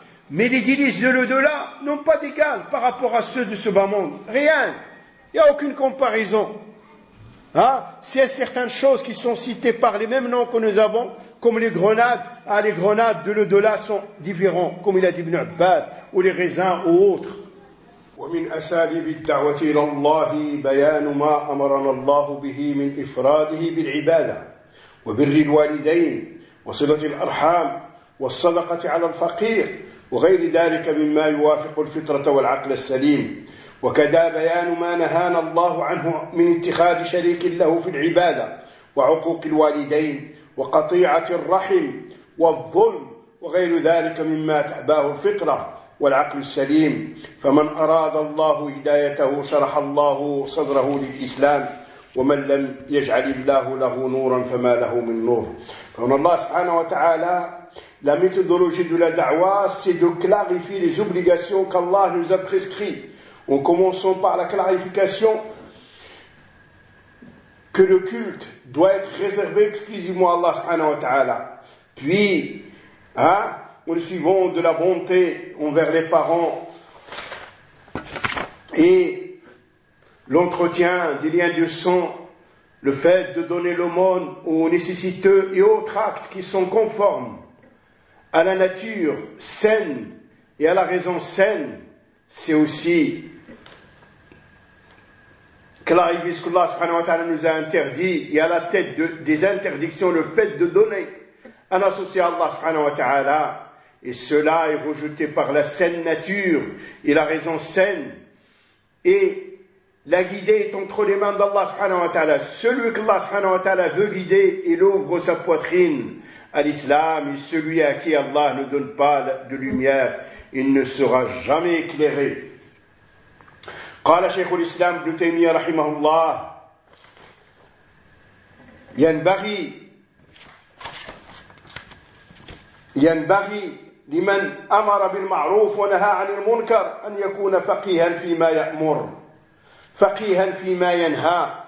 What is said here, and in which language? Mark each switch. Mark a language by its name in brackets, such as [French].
[French] Mais les délices de l'au-delà n'ont pas d'égal par rapport à ceux de ce bas monde. Rien. Il n'y a aucune comparaison. C'est certaines choses qui sont citées par les mêmes noms que nous avons, comme les grenades. Les grenades de l'au-delà sont différentes, comme il a dit Ibn Abbas, ou les raisins ou autres. [Arabic] ومن أساليب الدعوة إلى الله بيان ما أمرنا الله به من إفراده بالعبادة وبر الوالدين وصلة الأرحام والصدقة على الفقير وغير ذلك مما يوافق الفطرة والعقل السليم وكذا بيان ما نهانا الله عنه من اتخاذ شريك له في العبادة وعقوق الوالدين وقطيعة الرحم والظلم وغير ذلك مما تأباه الفطرة والعقل السليم فمن أراد الله هدايته شرح الله صدره للإسلام ومن لم يجعل الله له نورا فما له من نور فمن الله سبحانه وتعالى [French] La méthodologie de la da'wa, c'est de clarifier les obligations qu'Allah nous a prescrites, en commençant par la clarification que le culte doit être réservé exclusivement à Allah subhanahu wa ta'ala. Puis, en suivant de la bonté envers les parents et l'entretien des liens de sang, le fait de donner l'aumône aux nécessiteux et autres actes qui sont conformes à la nature saine et à la raison saine, c'est aussi que là, puisque qu'Allah subhanahu wa ta'ala nous a interdit, et à la tête de, des interdictions, le fait de donner un associé à Allah subhanahu wa ta'ala, et cela est rejeté par la saine nature et la raison saine, et la guider est entre les mains d'Allah subhanahu wa ta'ala. Celui que Allah subhanahu wa ta'ala veut guider, il ouvre sa poitrine à l'islam, et celui à qui Allah ne donne pas de lumière, il ne sera jamais éclairé. [Arabic] قال شيخ الإسلام ابن تيمية رحمه الله ينبغي لمن أمر بالمعروف ونهى عن المنكر أن يكون فقيها فيما يأمر فقيها فيما ينهى